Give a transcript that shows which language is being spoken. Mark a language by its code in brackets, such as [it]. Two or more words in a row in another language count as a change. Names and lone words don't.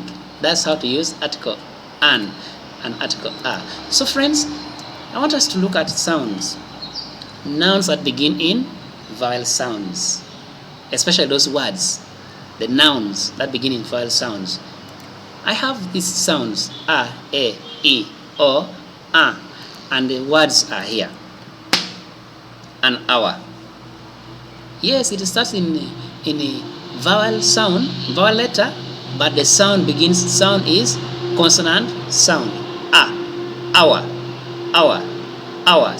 [en] That's how to use article an and article a. So friends, I want us to look at sounds. Nouns that begin in vowel sounds, especially those words, the nouns that begin in vowel sounds. I have these sounds a, e, o, a, and the words are here. An hour. Yes, it starts in a vowel sound, vowel letter, but the sound is consonant sound. A, hour, hour, hour.